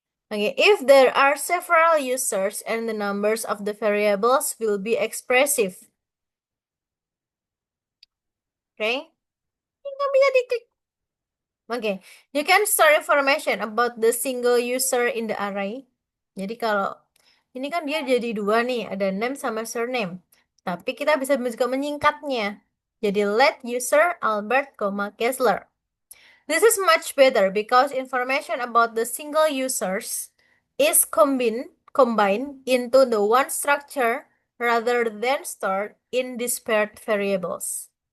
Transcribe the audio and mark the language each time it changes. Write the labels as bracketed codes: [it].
[en] Okay, if there are several users and the numbers of the variables will be expressive. Okay, [id] nggak bisa diklik. [en] Okay, you can store information about the single user in the array. [id] Jadi kalau ini kan dia jadi dua nih, ada name sama surname. Tapi kita bisa juga menyingkatnya. Jadi let user Albert, Kessler. [en] This is much better because information about the single users is combined into the one structure rather than stored in disparate variables.